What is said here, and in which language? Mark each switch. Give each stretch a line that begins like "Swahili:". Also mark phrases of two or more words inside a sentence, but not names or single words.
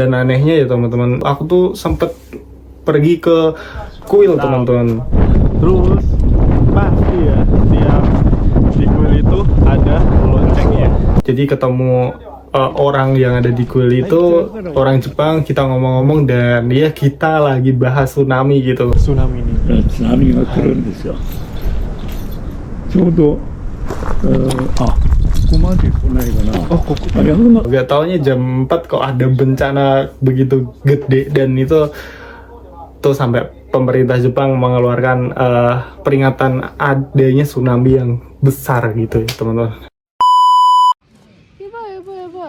Indonesian: Dan anehnya ya teman-teman, aku tuh sempet pergi ke kuil teman-teman. Terus pasti ya, tiap di kuil itu ada loncengnya. Jadi ketemu orang yang ada di kuil itu orang Jepang, kita ngomong-ngomong dan ya kita lagi bahas tsunami gitu. Tsunami ini.
Japanese: 津波が来るんですよ。ちょうど、ここまで来ないかな。
Indonesian: Oh, kok Agak gak taunya jam 4 kok ada bencana begitu gede, dan itu tuh sampai pemerintah Jepang mengeluarkan peringatan adanya tsunami yang besar gitu ya teman-teman.
Japanese: やばいやばいやばい。